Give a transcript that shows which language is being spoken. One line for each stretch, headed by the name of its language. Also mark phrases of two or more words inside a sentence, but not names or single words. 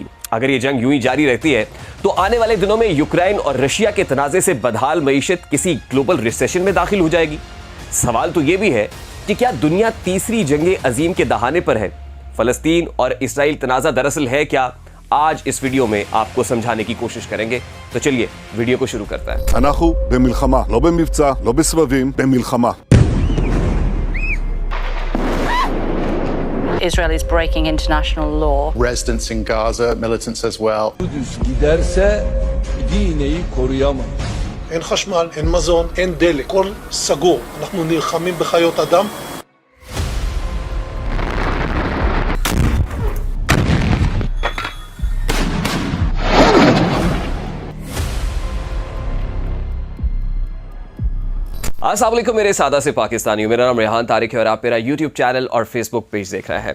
Urdu: اگر یہ جنگ یوں ہی جاری رہتی ہے تو آنے والے دنوں میں یوکرین اور رشیا کے تنازعے سے بدحال معیشت کسی
English: global recession
Urdu: میں داخل ہو جائے گی. سوال تو یہ بھی ہے کہ کیا دنیا تیسری جنگ عظیم کے دہانے پر ہے? فلسطین اور اسرائیل تنازعہ دراصل ہے کیا؟ آج اس ویڈیو میں آپ کو سمجھانے کی کوشش کریں گے، تو چلیے ویڈیو کو شروع کرتا ہے.
Hebrew: אנחנו במלחמה, לא במבצע, לא בסבבים, במלחמה.
English: Israel is breaking international law. Residents in Gaza, militants as well.
Turkish: Kudüs giderse Medine'yi koruyamaz.
Hebrew: אין חשמל, אין מזון, אין דלק, הכל סגור. אנחנו נלחמים בחיות אדם.
Urdu: السلام علیکم میرے سادہ سے پاکستانیوں، میرا نام ریحان طارق ہے اور آپ میرا
English: YouTube channel
Urdu: اور
English: Facebook page
Urdu: دیکھ رہے ہیں.